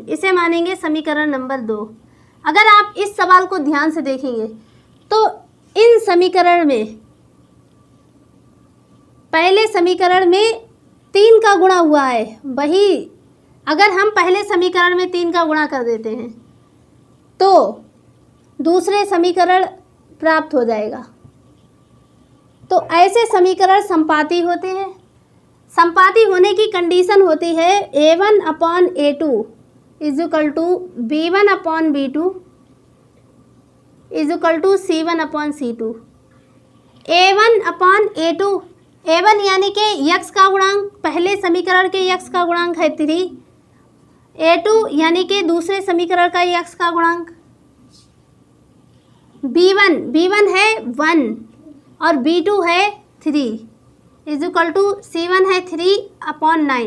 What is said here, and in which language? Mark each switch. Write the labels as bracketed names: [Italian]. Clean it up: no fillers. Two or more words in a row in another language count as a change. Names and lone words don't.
[Hindi] इसे मानेंगे समीकरण नंबर 2। अगर आप इस सवाल को ध्यान से देखेंगे तो इन समीकरण में पहले समीकरण में 3 का गुणा हुआ है, वही अगर हम पहले समीकरण में 3 का गुणा कर देते हैं तो दूसरे समीकरण प्राप्त हो जाएगा। तो ऐसे समीकरण संपाती होते हैं। संपाती होने की कंडीशन होती है a1/a2 = b1/b2 = c1/c2। a1/a2, a1 यानी कि यक्स का गुणांक, पहले समीकरण के यक्स का गुणांक है 3। a2 यानी कि दूसरे समीकरण का यक्स का गुणांक। b1 है 1 और b2 है 3 = c1 है 3/9।